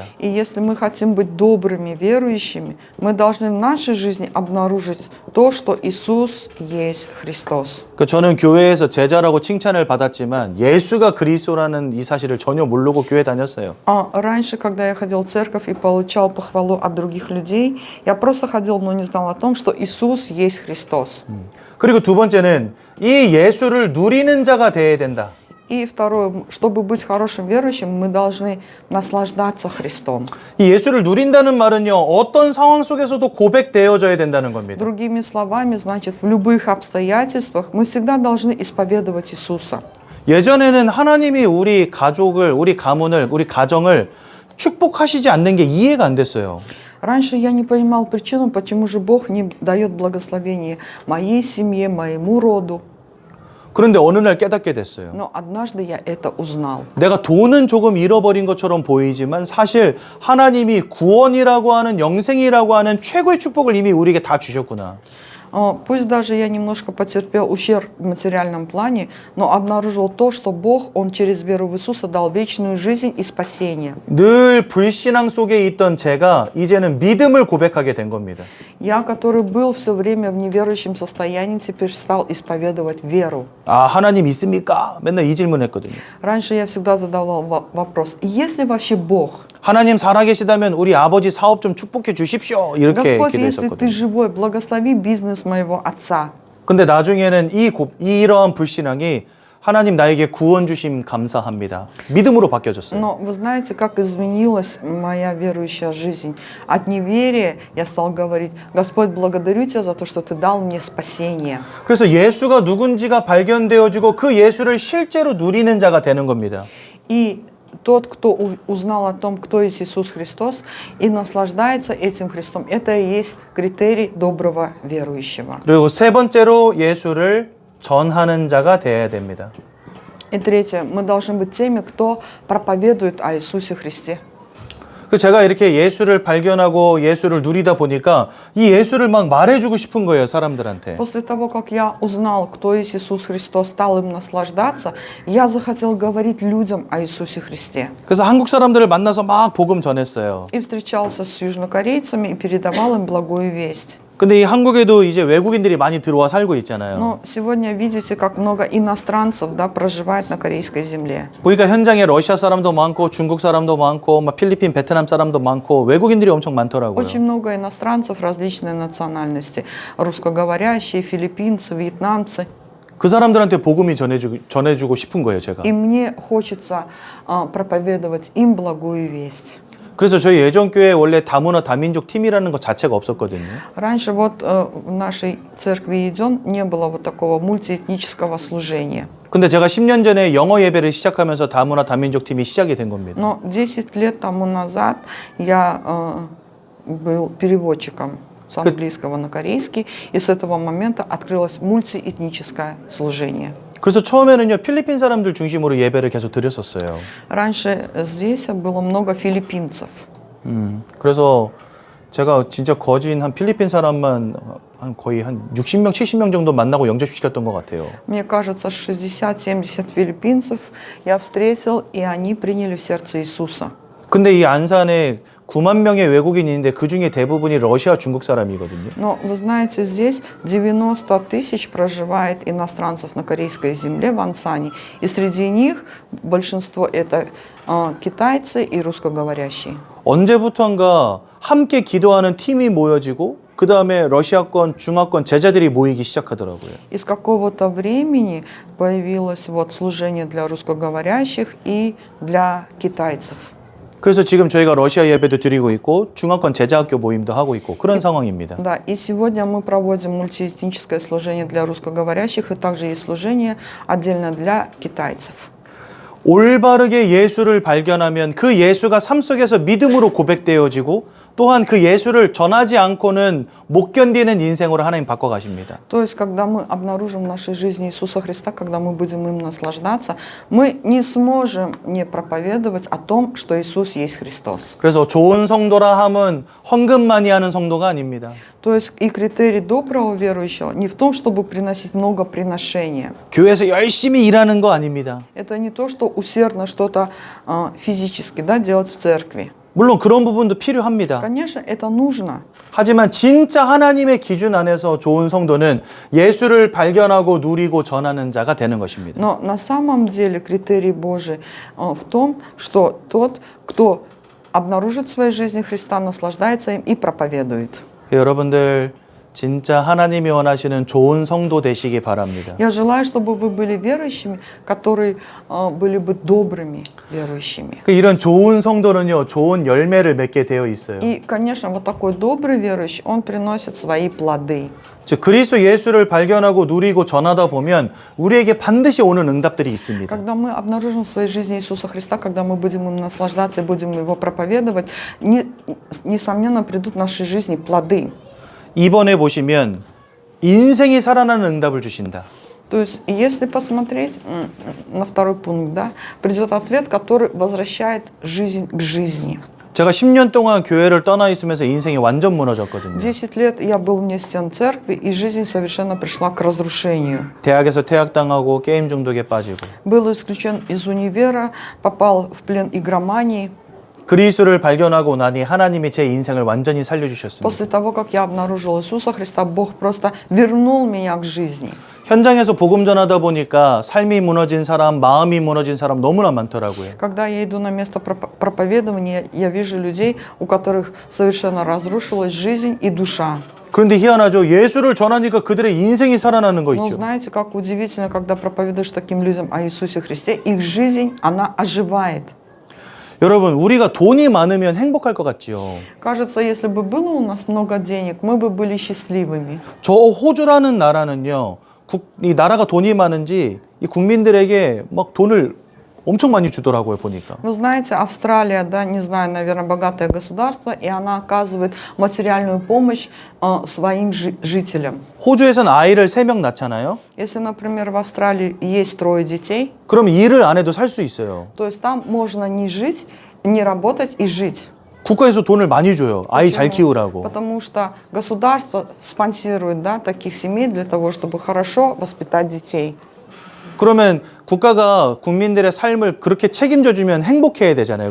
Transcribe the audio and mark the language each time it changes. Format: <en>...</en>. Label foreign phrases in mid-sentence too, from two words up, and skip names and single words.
<ru>И если мы хотим быть добрыми, верующими, мы должны в нашей жизни обнаружить то, что Иисус есть Христос.</ru> <ko>그 저는 교회에서 제자라고 칭찬을 받았지만 예수가 그리스도라는 이 사실을 전혀 모르고 교회 다녔어요.</ko> <ru>Раньше, когда я ходил в церковь и получал похвалу от других людей, я просто ходил, но не знал о том, что Иисус есть Христос.</ru> <ko>그리고 두 번째는 이 예수를 누리는 자가 되어야 된다.</ko> <ru>И второе, чтобы быть хорошим верующим, мы должны наслаждаться Христом.</ru> <ko>이 예수를 누린다는 말은요, 어떤 상황 속에서도 고백되어져야 된다는 겁니다.</ko> <ru>Другими словами, значит, в любых обстоятельствах мы всегда должны исповедовать Иисуса.</ru> <ko>예전에는 하나님이 우리 가족을, 우리 가문을, 우리 가정을 축복하시지 않는 게 이해가 안 됐어요.</ko> <ru>Раньше я не понимал причину, почему же Бог не дает благословения моей семье, моему роду.</ru> <ko>그런데 어느 날 깨닫게 됐어요.</ko> <ru>Но однажды я это узнал.</ru> <ko>내가 돈은 조금 잃어버린 것처럼 보이지만 사실 하나님이 구원이라고 하는 영생이라고 하는 최고의 축복을 이미 우리에게 다 주셨구나.</ko> <ru>Пусть даже я немножко потерпел ущерб в материальном плане, но обнаружил то, что Бог, Он через веру в Иисуса дал вечную жизнь и спасение.</ru> <ko>늘 불신앙 속에 있던 제가 이제는 믿음을 고백하게 된 겁니다.</ko> <ru>Я, который был все время в неверующем состоянии, теперь стал исповедовать веру.</ru> <ko>아, 하나님 있습니까? 맨날 이 질문했거든요.</ko> <ru>Раньше я всегда задавал вопрос, есть ли вообще Бог?</ru> <ko>하나님 살아계시다면 우리 아버지 사업 좀 축복해 주십시오. 이렇게</ko> <ru>Господь, если ты</ru> <ko>기도했었거든요.</ko> <ru>живой, благослови бизнес моего отца.</ru> <ko>근데 나중에는 이러한 불신앙이 하나님 나에게 구원 주심 감사합니다. 믿음으로 바뀌어졌어요.</ko> <ru>Но вы знаете, как изменилась моя верующая жизнь? От неверия я стал говорить, Господь, благодарю Тебя за то, что Ты дал мне спасение.</ru> <ko>그래서 예수가 누군지가 발견되어지고 그 예수를 실제로 누리는 자가 되는 겁니다.</ko> <ru>И тот, кто узнал о том, кто есть Иисус Христос, и наслаждается этим Христом, это и есть критерий доброго верующего.</ru> <ko>그리고 세 번째로 예수를 전하는 자가 되어야 됩니다.</ko> <ru>И третье, мы должны быть теми, кто проповедует о Иисусе Христе.</ru> <ko>그 제가 이렇게 예수를 발견하고 예수를 누리다 보니까 이 예수를 막 말해주고 싶은 거예요, 사람들한테.</ko> <ru>После того, как я узнал, кто есть Иисус Христос, стал им наслаждаться, я захотел говорить людям о Иисусе Христе.</ru> <ko>그래서 한국 사람들을 만나서 막 복음 전했어요.</ko> <ru>И встречался с южнокорейцами и передавал им благую весть.</ru> <ko>근데 이 한국에도 이제 외국인들이 많이 들어와 살고 있잖아요.</ko> <ru>Но сегодня видите, как много иностранцев, да, проживает на корейской земле.</ru> <ko>보니까 현장에 러시아 사람도 많고 중국 사람도 많고 막 필리핀, 베트남 사람도 많고 외국인들이 엄청 많더라고요.</ko> <ru>Очень много иностранцев различной национальности. Русскоговорящие, филиппинцы, вьетнамцы.</ru> <ko>그 사람들한테 복음이 전해주고 싶은 거예요, 제가.</ko> <ru>И мне хочется проповедовать им благую весть.</ru> <ko>그래서 저희 예전교회 원래 다문화 다민족 팀이라는 것 자체가 없었거든요.</ko> <ru>Раньше вот в нашей церкви Иден не было вот такого мультиэтнического служения.</ru> <ko>근데 제가 10년 전에 영어 예배를 시작하면서 다문화 다민족 팀이 시작이 된 겁니다.</ko> <ru>Но 10 лет тому назад я был переводчиком с английского на корейский, и с этого момента открылось мультиэтническое служение.</ru> <ko>그래서 처음에는요 필리핀 사람들 중심으로 예배를 계속 드렸었어요.</ko> <ru>Раньше здесь было много филиппинцев.</ru> <ko>그래서 제가 진짜 거진 한 필리핀 사람만 거의 한 60명, 70명 정도 만나고 영접시켰던 것 같아요.</ko> <ru>Мне кажется, 60-70 филиппинцев я встретил, и они приняли в сердце Иисуса.</ru> <ko>근데 이 안산에 9만 명의 외국인이 있는데 그 중에 대부분이 러시아, 중국 사람이거든요.</ko> <ru>Но вы знаете, здесь 90 тысяч проживает иностранцев на корейской земле в Ансане. И среди них большинство это китайцы и русскоговорящие.</ru> <ko>언제부턴가 함께 기도하는 팀이 모여지고 그 다음에 러시아권, 중화권 제자들이 모이기 시작하더라고요.</ko> <ru>И с какого-то времени появилось вот служение для русскоговорящих и для китайцев.</ru> <ko>그래서 지금 저희가 러시아 예배도 드리고 있고 중화권 제자학교 모임도 하고 있고 그런 상황입니다.</ko> <ru>Да, и сегодня мы проводим мультиэтническое служение для русскоговорящих, и также есть служение отдельно для китайцев.</ru> <ko>올바르게 예수를 발견하면 그 예수가 삶 속에서 믿음으로 고백되어지고 또한 그 예수를 전하지 않고는 못 견디는 인생으로 하나님 바꿔가십니다.</ko> <ru>То есть, когда мы обнаружим в нашей жизни Иисуса Христа, когда мы будем им наслаждаться, мы не сможем не проповедовать о том, что Иисус есть Христос.</ru> <ko>그래서 좋은 성도라 함은 헌금 많이 하는 성도가 아닙니다.</ko> <ru>То есть и критерий доброго верующего не в том, чтобы приносить много приношения.</ru> <ko>교회에서 열심히 일하는 거 아닙니다.</ko> <ru>Это не то, что усердно что-то физически, да, делать в церкви.</ru> <ko>물론 그런 부분도 필요합니다.</ko> <ru>Конечно, это нужно.</ru> <ko>하지만 진짜 하나님의 기준 안에서 좋은 성도는 예수를 발견하고 누리고 전하는 자가 되는 것입니다.</ko> <ru>Но на самом деле критерий Божий в том, что тот, кто обнаружит в своей жизни Христа, наслаждается им и проповедует.</ru> <ko>여러분들 진짜 하나님이 원하시는 좋은 성도 되시기 바랍니다.</ko> <ru>Я желаю, чтобы вы были верующими, которые были бы добрыми верующими.</ru> <ko>이런 좋은 성도는요, 좋은 열매를 맺게 되어 있어요.</ko> <ru>И, конечно, вот такой добрый верующий, он приносит свои плоды.</ru> <ko>즉 그리스도 예수를 발견하고 누리고 전하다 보면 우리에게 반드시 오는 응답들이 있습니다.</ko> <ru>Когда мы обнаружим в своей жизни Иисуса Христа, когда мы будем им наслаждаться и будем его проповедовать, несомненно, придут в нашей жизни плоды.</ru> <ko>이번에 보시면 인생이 살아나는 응답을 주신다.</ko> <ru>То есть, если посмотреть на второй пункт, да, придет ответ, который возвращает жизнь к жизни.</ru> <ko>제가 10년 동안 교회를 떠나 있으면서 인생이 완전 무너졌거든요.</ko> <ru>10 лет я был вне стен церкви, и жизнь совершенно пришла к разрушению.</ru> <ko>대학에서 퇴학당하고 게임 중독에 빠지고</ko> <ru>Был исключен из универа, попал в плен игромании.</ru> <ko>그리스도를 발견하고 나니 하나님이 제 인생을 완전히 살려주셨습니다.</ko> <ru>После того, как я обнаружил Иисуса Христа, Бог просто вернул меня к жизни.</ru> <ko>현장에서 복음 전하다 보니까 삶이 무너진 사람, 마음이 무너진 사람 너무나 많더라고요.</ko> <ru>Когда я иду на место проповедования, я вижу людей, у которых совершенно разрушилась жизнь и душа.</ru> <ko>그런데 희한하죠. 예수를 전하니까 그들의 인생이 살아나는 거</ko> <ru>Но</ru> <ko>있죠.</ko> <ru>знаете, как удивительно, когда проповедуешь таким людям о Иисусе Христе, их жизнь, она оживает.</ru> <ko>여러분, 우리가 돈이 많으면 행복할 것 같지요.</ko> <ru>Кажется, если бы было у нас много денег, мы бы были счастливыми.</ru> <ko>저 호주라는 나라는요. 이 나라가 돈이 많은지 이 국민들에게 막 돈을 엄청 많이 주더라고요, 보니까.</ko> <ru>Вы знаете, Австралия, да, не знаю, наверное, богатое государство, и она оказывает материальную помощь своим жителям.</ru> <ko>호주에서는 아이를 3명 낳잖아요.</ko> <ru>Если, например, в Австралии есть 3 детей,</ru> <ko>그럼 일을 안 해도 살 수 있어요.</ko> <ru>то есть там можно не жить, не работать и жить.</ru> <ko>국가에서 돈을 많이 줘요. 아이 잘 키우라고.</ko> <ru>Потому что государство спонсирует, да, таких семей для того, чтобы хорошо воспитать детей.</ru> <ko>그러면 국가가 국민들의 삶을 그렇게 책임져 주면 행복해야 되잖아요.</ko>